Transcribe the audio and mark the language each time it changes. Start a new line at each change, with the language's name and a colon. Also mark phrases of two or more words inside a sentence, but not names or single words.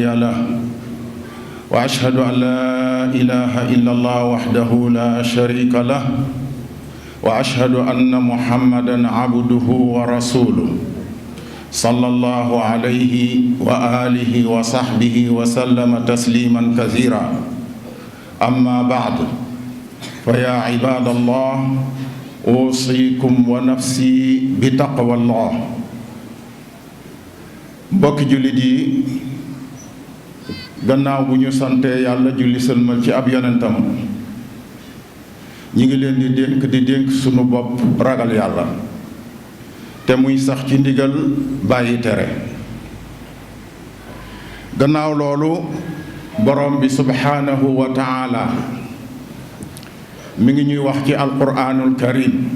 Arabic: له وأشهد أن لا إله إلا الله وحده لا شريك له وأشهد أن محمدًا عبده ورسوله صلى الله عليه وآله وصحبه وسلم تسليمًا كثيرا أما بعد فيا عباد الله أوصيكم ونفسي بتقوى الله
Wolof: mbokki jullit yi gannaaw bu ñu sante yàlla julli sëlmal ci ab yonentam ñi ngi leen di dénk sunu bopp ragal yàlla te muy sax ci ndigal bàyyi tere gannaaw loolu borom bi
Arabic: سبحانه وتعالى
Wolof: mi ngi ñuy wax ci
Arabic: القرآن الكريم